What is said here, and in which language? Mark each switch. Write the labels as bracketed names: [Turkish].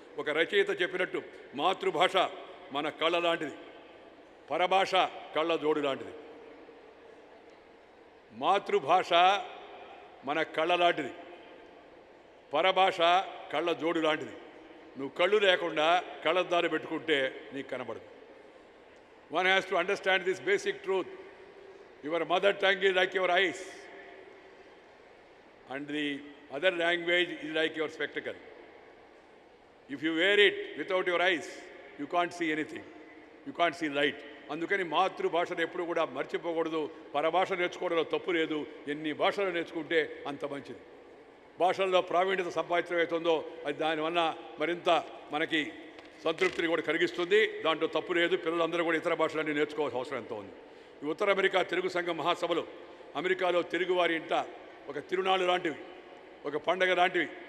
[Telugu] ఒక రచయిత చెప్పినట్టు మాతృభాష మన కళ్ళ లాంటిది, పరభాష కళ్ళ జోడు లాంటిది. మాతృభాష మన కళ్ళ లాంటిది, పరభాష కళ్ళ జోడు లాంటిది. నువ్వు కళ్ళు లేకుండా కళ్ళద్దాలు పెట్టుకుంటే నీకు కనబడదు. [English] One has to understand this basic truth. Your mother tongue is like your eyes and the other language is like your spectacle. If you wear it without your eyes, you can't see anything. You can't see light. [Telugu] అందుకని మాతృభాషను ఎప్పుడు కూడా మర్చిపోకూడదు. పరభాష నేర్చుకోవడంలో తప్పు లేదు. ఎన్ని భాషలు నేర్చుకుంటే అంత మంచిది. భాషల్లో ప్రావీణ్యత సంపాదించడం అవుతుందో అది దానివల్ల మరింత మనకి సంతృప్తిని కూడా కలిగిస్తుంది. దాంట్లో తప్పు లేదు. పిల్లలందరూ కూడా ఇతర భాషలన్నీ నేర్చుకోవాల్సిన అవసరం ఎంతో ఉంది. ఈ ఉత్తర అమెరికా తెలుగు సంఘం మహాసభలు అమెరికాలో తెలుగువారి ఇంట ఒక తిరునాళ్ళు లాంటివి, ఒక పండగ లాంటివి.